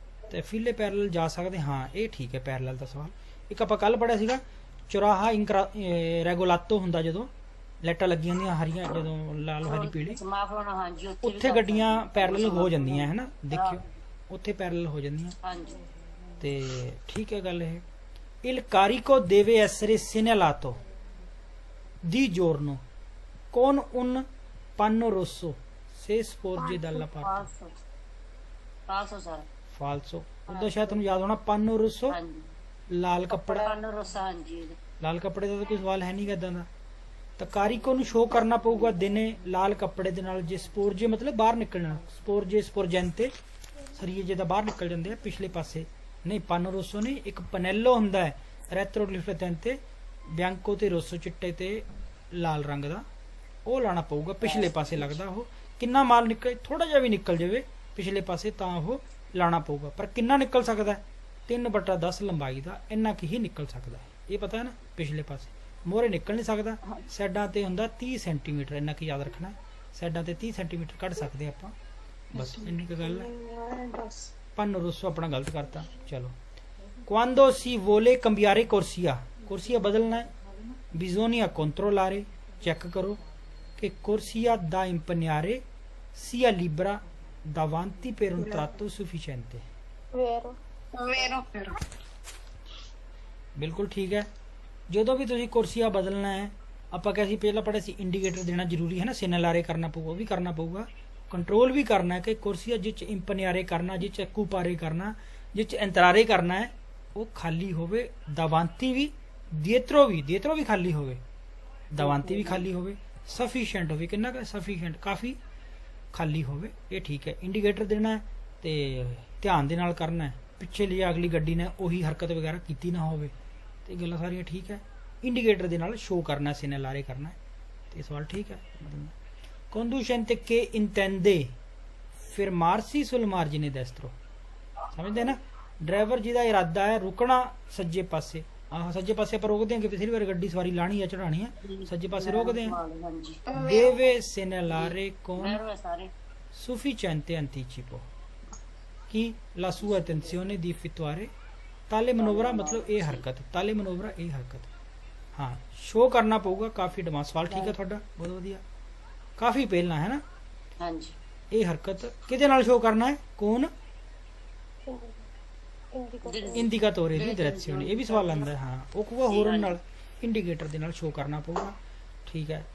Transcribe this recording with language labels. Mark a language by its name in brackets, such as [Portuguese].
[Punjabi] ਤੇ file parallel ਜਾ ਸਕਦੇ ਹਾਂ, ਇਹ ਠੀਕ ਹੈ ਪੈਰਲਲ ਦਾ ਸਵਾਲ। ਇੱਕ ਆਪਾਂ ਕੱਲ ਪੜਿਆ ਸੀਗਾ ਚੌਰਾਹਾ ਰੈਗੋਲਾਤੋ ਹੁੰਦਾ, ਜਦੋਂ ਲਾਈਟਾਂ ਲੱਗੀਆਂ ਹੁੰਦੀਆਂ ਹਰੀਆਂ, ਜਦੋਂ ਲਾਲ ਹਰੀ ਪੀਲੀ, ਮਾਫ ਹੋਣਾ। ਹਾਂਜੀ ਉੱਥੇ ਗੱਡੀਆਂ ਪੈਰਲਲ ਹੋ ਜਾਂਦੀਆਂ ਹੈ ਨਾ, ਦੇਖਿਓ ਉੱਥੇ ਪੈਰਲਲ ਹੋ ਜਾਂਦੀਆਂ। ਹਾਂਜੀ ਤੇ ਠੀਕ ਹੈ ਗੱਲ ਇਹ। [Italian] Il carico deve essere segnalato di giorno con un panno rosso se sporge dalla parte [Punjabi] ਪਾਸੋ ਸਰ [Italian] falso। [Punjabi] ਉਹਦਾ ਸ਼ਾਇਦ ਤੁਹਾਨੂੰ ਯਾਦ ਹੋਣਾ [Italian] panno rosso, [Punjabi] ਹਾਂਜੀ ਲਾਲ ਕੱਪੜਾ। ਪਾਨੋ ਰੋਸਾ। ਹਾਂਜੀ ਲਾਲ ਕੱਪੜੇ ਦਾ ਤਾਂ ਕੋਈ ਸਵਾਲ ਹੈ ਨਹੀਂ ਇਦਾਂ ਦਾ। ਤਾਂ ਕਾਰੀਕੋ ਨੂੰ ਸ਼ੋਅ ਕਰਨਾ ਪਊਗਾ ਦਿਨੇ ਲਾਲ ਕੱਪੜੇ ਦੇ ਨਾਲ, ਜੇ ਸਪੋਰਜੇ ਮਤਲਬ ਬਾਹਰ ਨਿਕਲਣਾ, ਸਪੋਰਜੇ ਸਪੋਰਜੈਂਤੇ ਸਰੀਏ ਜਿਹਦਾ ਬਾਹਰ ਨਿਕਲ ਜਾਂਦੇ ਆ ਪਿਛਲੇ ਪਾਸੇ। ਨਹੀਂ, ਪਾਨੋ ਰੋਸੋ ਨਹੀਂ, ਇੱਕ ਪਨੈਲੋ ਹੁੰਦਾ ਹੈ ਰੈਟਰੋ ਰਿਫਲੈਕਟੈਂਟੇ ਬਿਆੰਕੋ ਤੇ ਰੋਸੋ ਚਿੱਟੇ ਤੇ ਲਾਲ ਰੰਗ ਦਾ, ਉਹ ਲਾਣਾ ਪਊਗਾ ਪਿਛਲੇ ਪਾਸੇ। ਲੱਗਦਾ ਉਹ ਕਿੰਨਾ ਮਾਲ ਨਿਕਲੇ, ਥੋੜਾ ਜਿਹਾ ਵੀ ਨਿਕਲ ਜਾਵੇ ਪਿਛਲੇ ਪਾਸੇ ਤਾਂ ਉਹ ਲਾਣਾ ਪਊਗਾ। ਪਰ ਕਿੰਨਾ ਨਿਕਲ ਸਕਦਾ ਹੈ? 3/10 ਲੰਬਾਈ ਦਾ, ਇੰਨਾ ਕੀ ਹੀ ਨਿਕਲ ਸਕਦਾ ਹੈ, ਇਹ ਪਤਾ ਹੈ ਨਾ। ਪਿਛਲੇ ਪਾਸੇ ਮੋਹਰੇ ਨਿਕਲ ਨਹੀਂ ਸਕਦਾ। ਸਾਈਡਾਂ ਤੇ ਹੁੰਦਾ 30 ਸੈਂਟੀਮੀਟਰ, ਇੰਨਾ ਕੀ ਯਾਦ ਰੱਖਣਾ। ਸਾਈਡਾਂ ਤੇ 30 ਸੈਂਟੀਮੀਟਰ ਕੱਢ ਸਕਦੇ ਆਪਾਂ, ਬਸ ਇੰਨੀ ਕੁ ਗੱਲ ਹੈ। ਪਾਨੋ ਰੋਸੋ ਆਪਣਾ ਗਲਤ ਕਰਤਾ। [Italian] ਚਲੋ, quando si vuole cambiare corsia, corsia [Punjabi] बदलना है, [Italian] bisogna controllare, [Punjabi] चेक करो [Italian] che corsia da impegnare sia libera davanti per un tratto sufficiente। Vero. [Punjabi] ਬਿਲਕੁਲ ਠੀਕ ਹੈ। ਜਦੋਂ ਵੀ ਤੁਸੀਂ ਕੁਰਸੀਆ ਬਦਲਣਾ ਹੈ, ਆਪਾਂ ਕਿਹਾ ਸੀ ਪਹਿਲਾਂ ਪੜ੍ਹਿਆ ਸੀ ਇੰਡੀਕੇਟਰ ਦੇਣਾ ਜ਼ਰੂਰੀ ਹੈ ਨਾ, ਸਿਨਲਾਰੇ ਕਰਨਾ ਪਊਗਾ, ਉਹ ਵੀ ਕਰਨਾ ਪਊਗਾ। ਕੰਟਰੋਲ ਵੀ ਕਰਨਾ ਹੈ ਕਿ ਕੁਰਸੀਆ ਜਿੱਚ ਇੰਪਨਿਆਰੇ ਕਰਨਾ, ਜਿੱਚ ਐਕੂਪਾਰੇ ਕਰਨਾ, ਜਿੱਚ ਐਂਤਰਾਰੇ ਕਰਨਾ ਹੈ, ਉਹ ਖਾਲੀ ਹੋਵੇ। ਦਵਾਂਤੀ ਵੀ, ਦਿਏਤਰੋ ਵੀ ਖਾਲੀ ਹੋਵੇ, ਦਵਾਂਤੀ ਵੀ ਖਾਲੀ ਹੋਵੇ, ਸਫੀਸ਼ੀਐਂਟ ਹੋਵੇ। ਕਿੰਨਾ ਕੁ ਸਫੀਸ਼ੀਐਂਟ? ਕਾਫੀ ਖਾਲੀ ਹੋਵੇ, ਇਹ ਠੀਕ ਹੈ। ਇੰਡੀਕੇਟਰ ਦੇਣਾ ਹੈ ਤੇ ਧਿਆਨ ਦੇ ਨਾਲ ਕਰਨਾ ਹੈ, ਪਿੱਛੇ ਲਿਆ ਅਗਲੀ ਗੱਡੀ ਨੇ ਉਹੀ ਹਰਕਤ ਵਗੈਰਾ ਕੀਤੀ ਨਾ ਹੋਵੇ, ਤੇ ਗੱਲਾਂ ਸਾਰੀਆਂ ਠੀਕ ਹੈ। ਇੰਡੀਕੇਟਰ ਦੇ ਨਾਲ ਸ਼ੋ ਕਰਨਾ, ਸਿਨਲਾਰੇ ਕਰਨਾ, ਤੇ ਸਵਾਲ ਠੀਕ ਹੈ। [Italian] conducente che intende fermarsi sul margine destro, [Punjabi] ਸਮਝਦੇ ਨਾ। ਡਰਾਈਵਰ ਜਿਹਦਾ ਇਰਾਦਾ ਹੈ ਰੁਕਣਾ ਸੱਜੇ ਪਾਸੇ, ਸੱਜੇ ਪਾਸੇ ਆਪਾਂ ਰੋਕਦੇ ਹਾਂ ਕਿ ਪਿਛਲੀ ਵਾਰ ਗੱਡੀ ਸਵਾਰੀ ਲਾਣੀ ਹੈ ਚੜਾਣੀ ਹੈ, ਸੱਜੇ ਪਾਸੇ ਰੋਕਦੇ ਹਾਂ। [Italian] deve segnalare con sufficiente anticipo कि la sua attenzione di effettuare tale manovra, [Punjabi] मतलब ਇਹ ਹਰਕਤ, ਤਾਲੇ ਮਨੋਵਰਾ ਇਹ ਹਰਕਤ। ਹਾਂ, ਸ਼ੋ ਕਰਨਾ ਪਊਗਾ ਕਾਫੀ ਡਿਮਾਂਡ। ਸਵਾਲ ਠੀਕ ਹੈ ਤੁਹਾਡਾ, ਬਹੁਤ ਵਧੀਆ, ਕਾਫੀ ਪਹਿਲਾਂ ਹੈ ਨਾ। ਹਾਂਜੀ, ਇਹ ਹਰਕਤ ਕਿਹਦੇ ਨਾਲ ਸ਼ੋ ਕਰਨਾ ਹੈ? ਕੌਣ? ਇੰਡੀਕੇਟੋਰੇ ਦੀ ਡਾਇਰੈਕਸ਼ਨ। ਇਹ ਵੀ ਸਵਾਲ ਆਉਂਦਾ। ਹਾਂ, ਉਹ ਕਹੂਗਾ ਹੋਰਨ ਨਾਲ, ਇੰਡੀਕੇਟਰ ਦੇ ਨਾਲ ਸ਼ੋ ਕਰਨਾ ਪਊਗਾ। ਠੀਕ ਹੈ।